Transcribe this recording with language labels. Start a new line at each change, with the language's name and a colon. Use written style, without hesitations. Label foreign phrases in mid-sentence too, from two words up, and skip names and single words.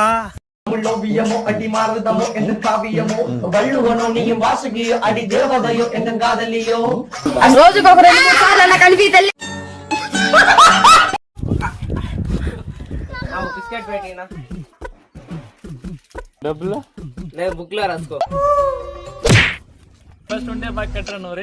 Tamil: அடி மாறுதமோ என்று காவியமோ வள்ளுவனோ நீயும் வாசுகியோ அடி தேவதையோ என்று காதலியோ
Telugu: రోజుకు ఒక 2-3 సార్లు అలా కలిపి తల్లి బిస్కెట్ పెట్టినా డబ్బులు లే బుక్ లో రాసుకో. ఫస్ట్ ఉంటే బాగా కట్టరా నువ్వు. రే